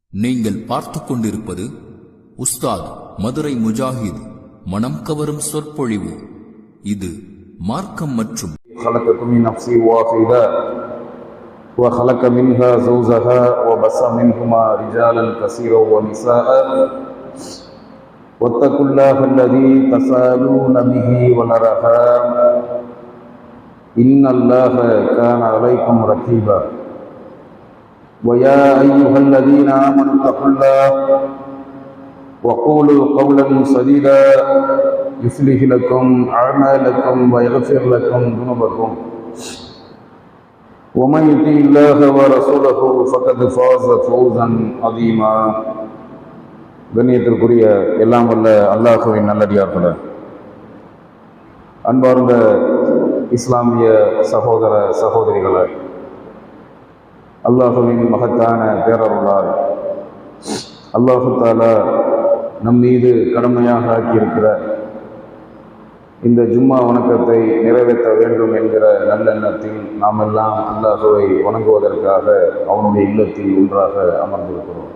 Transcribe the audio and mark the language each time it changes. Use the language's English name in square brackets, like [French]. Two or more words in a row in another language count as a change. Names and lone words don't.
[Tamil] நீங்கள் பார்த்து கொண்டிருப்பது உஸ்தாத் மதுரை முஜாஹித் மனம் கவரும் சொற்பொழிவு. இது மார்க்கம் மற்றும் [Arabic] خلقكم من نفس واحدة وخلق منها زوجها وبث منهما رجالا كثيرا ونساء واتقوا الله الذي تساءلون به والأرحام إن الله كان عليكم رقيبا ويا أيها الذين آمنوا اتقوا الله وقولوا قولا سديدا يصلح لكم أعمالكم ويغفر لكم ذنوبكم ومن يطع الله ورسوله فقد فاز فوزا عظيما. [Tamil] கண்ணியத்திற்குரிய எல்லாம் வல்ல அல்லாஹ்வின் நல்லடியார்களே, அன்பார்ந்த இஸ்லாமிய சகோதர சகோதரிகளே, அல்லாஹ்வின் மகத்தான பேரருளால் அல்லாஹு தஆலா நம் மீது கடமையாக ஆக்கியிருக்கிற இந்த ஜும்மா வணக்கத்தை நிறைவேற்ற வேண்டும் என்கிற நல்லெண்ணத்தில் நாம் எல்லாம் அல்லாஹுவை வணங்குவதற்காக அவனுடைய இல்லத்தில் ஒன்றாக அமர்ந்திருக்கிறோம்.